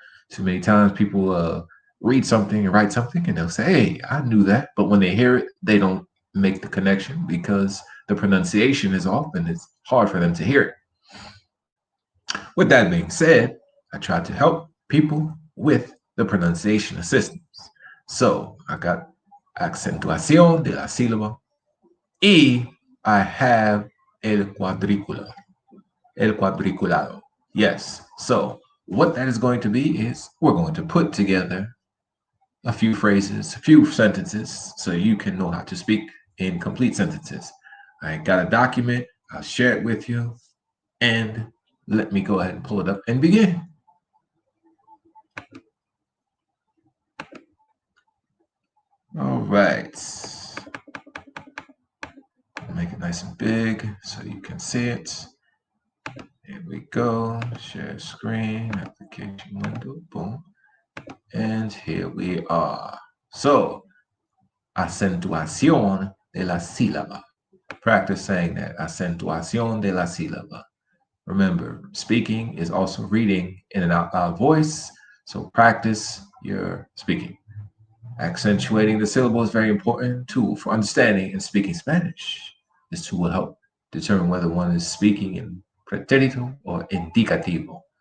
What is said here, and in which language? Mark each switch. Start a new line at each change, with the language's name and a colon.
English: Too many times people read something and write something and they'll say, hey, I knew that. But when they hear it, they don't make the connection because the pronunciation is off and it's hard for them to hear it. With that being said, I try to help people with the pronunciation assistance. So I got
Spanish: acentuación de la sílaba y
English: I have
Spanish: el cuadriculado. El cuadriculado. Yes.
English: So what that is going to be is we're going to put together a few phrases, a few sentences, so you can know how to speak in complete sentences. I got a document. I'll share it with you. And let me go ahead and pull it up and begin. All right. Make it nice and big so you can see it. Here we go. Share screen, application window, boom. And here we are. So,
Spanish: acentuación de la sílaba.
English: Practice saying that.
Spanish: Acentuación de la sílaba.
English: Remember, speaking is also reading in an out loud voice. So practice your speaking. Accentuating the syllable is a very important tool for understanding and speaking Spanish. This tool will help determine whether one is speaking in pretérito or indicativo.